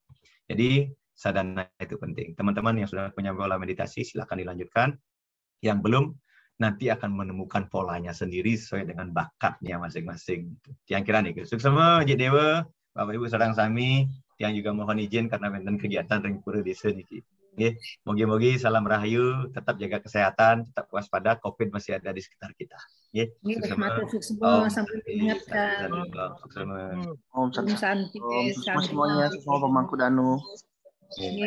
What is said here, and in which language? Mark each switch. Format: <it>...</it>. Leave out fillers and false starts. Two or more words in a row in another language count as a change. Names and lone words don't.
<id>Jadi sadhana itu penting. Teman-teman yang sudah punya pola meditasi, silakan dilanjutkan. Yang belum, nanti akan menemukan polanya sendiri sesuai dengan bakatnya masing-masing. Yang kira nih,</id> <ban>suksema Jik Dewa, Bapak Ibu sareng sami,</ban> <id>yang juga mohon izin karena wonten kegiatan</id> <ban>ring pura desa niki.</ban> <id>Nggih,</id> <ban>mogi-mogi salam rahayu,</ban> <id>tetap jaga kesehatan, tetap waspada, Covid masih ada di sekitar kita. Nggih, Suksema sampai diingatkan. Suksema. Om Santi. semuanya, semua pemangku Danu.</id>